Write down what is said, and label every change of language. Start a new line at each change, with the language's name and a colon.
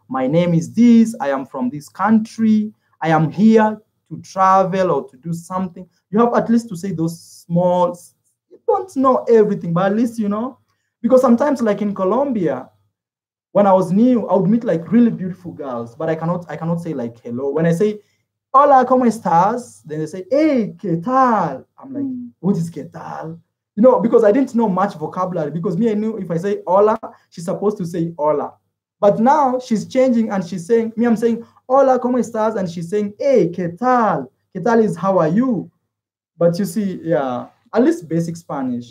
English: My name is this. I am from this country. I am here to travel or to do something. You have at least to say those small, you don't know everything, but at least, because sometimes like in Colombia, when I was new, I would meet like really beautiful girls, but I cannot say like hello. When I say,
Spanish: hola, ¿cómo estás?
English: Then they say, hey,
Spanish: ¿qué tal?
English: I'm like, what is ¿qué tal? Because I didn't know much vocabulary, because I knew if I say hola, she's supposed to say hola. But now she's changing and she's saying, I'm saying,
Spanish: hola, ¿cómo estás?
English: And she's saying, hey,
Spanish: ¿qué tal? ¿Qué tal
English: is how are you? But you see, yeah, at least basic Spanish.